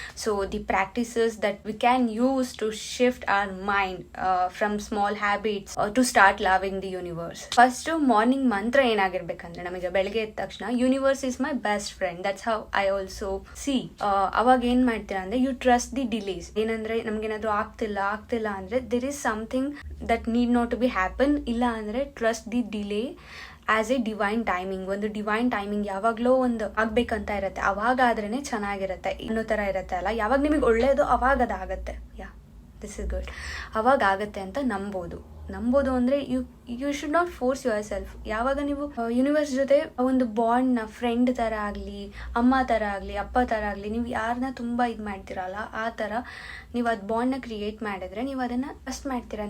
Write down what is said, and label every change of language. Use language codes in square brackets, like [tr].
[en] So the practices that we can use to shift our mind from small habits to start loving the universe. [kn] First morning ಮಂತ್ರ ಏನಾಗಿರ್ಬೇಕಂದ್ರೆ, ನಮಗೆ ಬೆಳಗ್ಗೆ ಎದ್ದ ತಕ್ಷಣ [en] Universe is my best friend, that's how I also see. [kn] ಅವಾಗ ಏನು ಮಾಡ್ತೀರಾ ಅಂದರೆ [en] You trust the delays. [kn] ಏನಂದರೆ ನಮಗೇನಾದರೂ ಆಗ್ತಿಲ್ಲ ಅಂದರೆ [en] There is something that need not to be happen. [kn] ಇಲ್ಲ ಅಂದರೆ [en] trust the delay as a divine timing. [kn] ಒಂದು ಡಿವೈನ್ ಟೈಮಿಂಗ್ ಯಾವಾಗಲೂ ಒಂದು ಆಗಬೇಕಂತ ಇರುತ್ತೆ, ಅವಾಗ ಆದ್ರೇ ಚೆನ್ನಾಗಿರುತ್ತೆ. ಇನ್ನೂ ಥರ ಇರುತ್ತೆ ಅಲ್ಲ, ಯಾವಾಗ ನಿಮಗೆ ಒಳ್ಳೆಯದು ಅವಾಗ ಅದಾಗತ್ತೆ. [en] this is good, [kn] ಅವಾಗ ಆಗುತ್ತೆ ಅಂತ ನಂಬೋದು ಅಂದರೆ [en] You should not force yourself. [kn] ಯಾವಾಗ ನೀವು ಯೂನಿವರ್ಸ್ ಜೊತೆ ಒಂದು ಬಾಂಡ್ನ ಫ್ರೆಂಡ್ ಥರ ಆಗಲಿ, ಅಮ್ಮ ಥರ ಆಗಲಿ, ಅಪ್ಪ ಥರ ಆಗಲಿ, ನೀವು ಯಾರನ್ನ ತುಂಬ ಇದು ಮಾಡ್ತೀರಲ್ಲ ಆ ಥರ ನೀವು ಅದು ಬಾಂಡ್ನ ಕ್ರಿಯೇಟ್ ಮಾಡಿದ್ರೆ ನೀವು ಅದನ್ನು ಟ್ರಸ್ಟ್ ಮಾಡ್ತೀರಾ.